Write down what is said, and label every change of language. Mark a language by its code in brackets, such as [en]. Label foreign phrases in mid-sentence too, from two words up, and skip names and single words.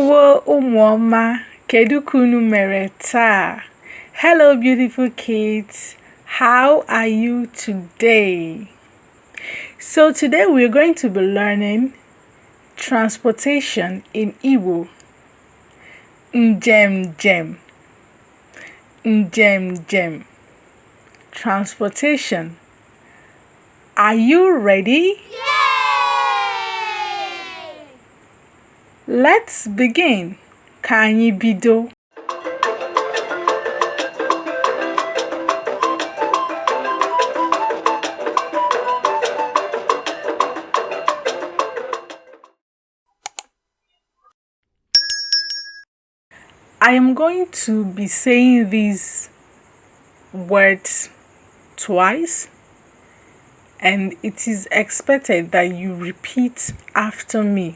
[ig] Hello, Umwoma. Kedu kunu mere taa? [en] Hello, beautiful kids. How are you today? So today we're going to be learning transportation in Igbo. [ig] Njem. Njem. [en] Transportation. Are you ready? Let's begin. [ig] Ka anyị bido. [en] I am going to be saying these words twice, and it is expected that you repeat after me.